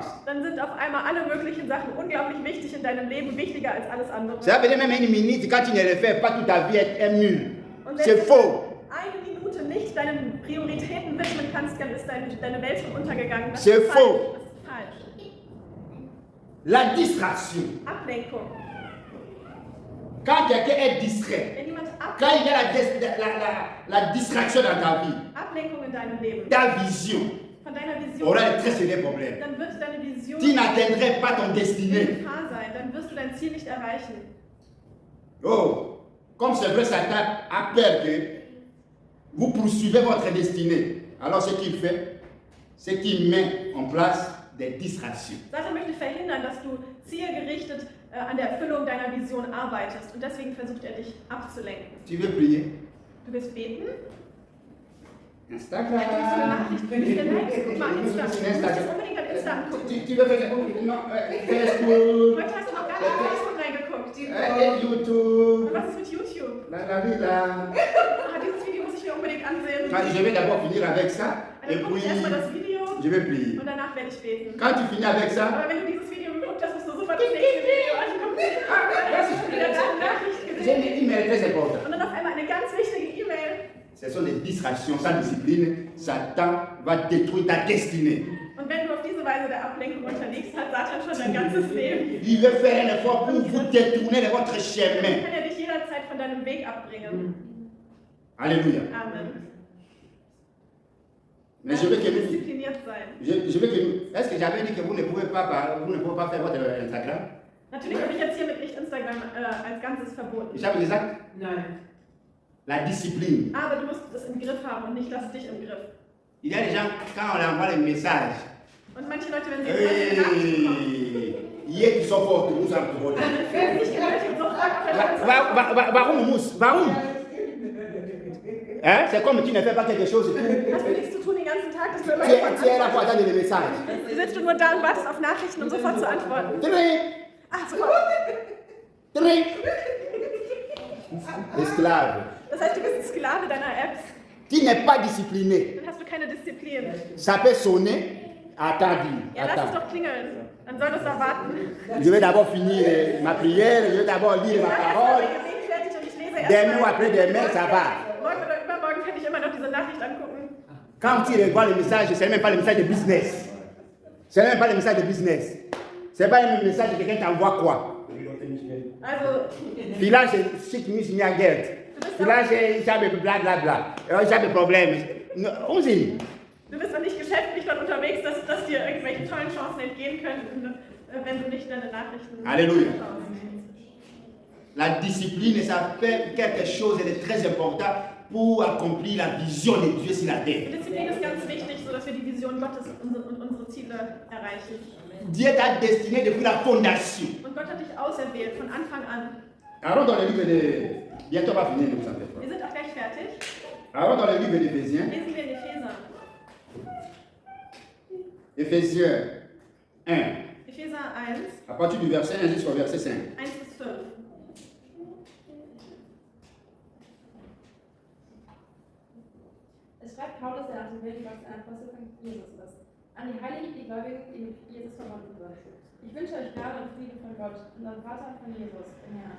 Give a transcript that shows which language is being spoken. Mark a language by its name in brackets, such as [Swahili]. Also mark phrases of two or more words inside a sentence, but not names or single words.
[German] Dann sind auf einmal alle möglichen Sachen unglaublich wichtig in deinem Leben, wichtiger als alles andere. [French] Ça veut dire même une minute, quand tu ne le fais pas, toute ta vie est nulle. [German] Und [French] C'est [German] wenn [French] faux. [German] du eine Minute nicht deinen Prioritäten widmen kannst, dann ist deine Welt schon untergegangen. Das [French] C'est [German] ist [French] faux. [German] falsch. Das ist falsch. [French] La distraction. [German] Ablenkung. [French] Quand quelqu'un est distrait, [German] Wenn jemand [French] quand il y a la distraction dans ta vie, [German] Ablenkung in deinem Leben, [French] ta vision, [German] von deiner Vision, [French] aura un très sérieux problème. [German] dann wird deine Vision [French] Tu n'atteindrais pas ton [German] in [French] destinée. [German] Gefahr sein. Dann wirst du dein Ziel nicht erreichen. [French] Oh, comme c'est vrai, Satan a peur que vous poursuivez votre destinée. Alors ce qu'il fait, c'est qu'il met en place des distractions. [German] Satan möchte verhindern, dass du zielgerichtet an der Erfüllung deiner Vision arbeitest. Und deswegen versucht er dich abzulenken. [French] Tu veux prier? [German] Du willst beten? Instagram. Kriegst du eine Nachricht? Wie viele Likes? Guck mal, Insta. Du musst jetzt unbedingt an Insta angucken. [French] Tu veux faire non, Facebook, [German] Heute hast du noch gar nicht auf Facebook reingeguckt. YouTube, Und was ist mit YouTube? [Spanish] la vida. [German] Dieses Video muss ich mir unbedingt ansehen. [French] Je vais d'abord finir avec ça et [German] Dann gucke [French] puis [German] ich erstmal das Video [French] je vais prier. [German] und danach werde ich beten. [French] Quand tu finis avec ça, [German] Aber wenn du dieses Video geguckt hast, musst du sofort das nächste Video angucken. Dann hast du schon wieder deine Nachricht [French] j'ai [German] gesehen. [French] une email très importante. [German] Und dann auf einmal eine ganz wichtige E-Mail. [French] Ce sont des distractions, sans discipline. Satan va détruire ta destinée. [German] Und wenn du auf diese Weise der Ablenkung unterliegst, hat Satan schon dein ganzes Leben. [French] Il veut faire un effort pour vous détourner de votre chemin. [German] Kann er dich jederzeit von deinem Weg abbringen. Alléluia. Amen. [French] Mais je veux que nous, [German] Diszipliniert sein. [French] je veux que nous. Est-ce que j'avais dit que vous ne pouvez pas faire votre Instagram? [German] Natürlich habe ich jetzt hiermit nicht Instagram als Ganzes verboten. Ich habe gesagt, Nein. [French] la discipline. [German] Aber du musst es im Griff haben und nicht lass dich im Griff. [French] Il y a des gens, quand on leur envoie les messages, [German] Und manche Leute, wenn sie jetzt Nachrichten bekommen, [French] hier qui sont forts, nous sommes forts. [German] dann fühlen sich die Leute sofort auf der Warum, Mousse? Warum? Hein? [French] C'est comme tu ne fais pas quelque chose. [German] Hast du nichts zu tun den ganzen Tag, dass du immer [French] Tu es là pour attendre les messages. [German] sitzt du nur da und wartest auf Nachrichten und sofort zu antworten. Drink, Ah, sofort. [French] drink. Esclave. [German] Das heißt, du bist Sklave deiner Apps. [French] Tu n'es pas discipliné. [German] Dann hast du keine Disziplin. [French] Ça peut sonner. Attends, [German] Ja, lass es [French] attends. [German] doch klingeln. Dann soll es da warten. [French] Je vais d'abord finir ma prière, je vais d'abord lire ma [German] Mach erst mal [French] parole. [German] mein Gebet fertig und ich lese erst [French] Demain ou [German] mal. [French] après demain, ça va. [German] Morgen oder übermorgen kann ich immer noch diese Nachricht angucken. [French] Quand tu revois le message, ce n'est même pas le message de business. Ce n'est même pas le message de business. Ce n'est pas un message que quelqu'un t'envoie quoi. [German] Also, Vielleicht schickt mich mehr Geld. Vielleicht ich habe bla bla bla. Ich habe Probleme. Unsinn. du bist doch nicht geschäftlich dort unterwegs, dass dir irgendwelche tollen Chancen entgehen könnten, wenn du nicht deine Nachrichten Alléluia. schaust. [French] La discipline, ça fait quelque chose de très important pour accomplir la vision de Dieu sur la terre. [German] Die Disziplin ist ganz wichtig, sodass wir die Vision Gottes und unsere Ziele erreichen. [French] Dieu t'a destiné depuis la fondation. [German] Und Gott hat dich auserwählt von Anfang an. [French] Alors dans le livre de... Bientôt on va finir, nous ça fait pas. [German] Wir sind auch gleich fertig. [French] Alors dans le livre d'Éphésiens, [German] Lesen wir in Epheser. [French] Éphésiens 1, [German] Epheser 1, [French] à partir du verset 1 jusqu'au verset 5. [German] 1 bis 5. Es schreibt Paulus, der nach dem Willen Gottes ein Apostel von Jesus ist, an die Heiligen, die Gläubigen, die mit Jesus verbunden sind. Ich wünsche euch Gnade und Frieden von Gott, unserem Vater und von Jesus, dem Herrn.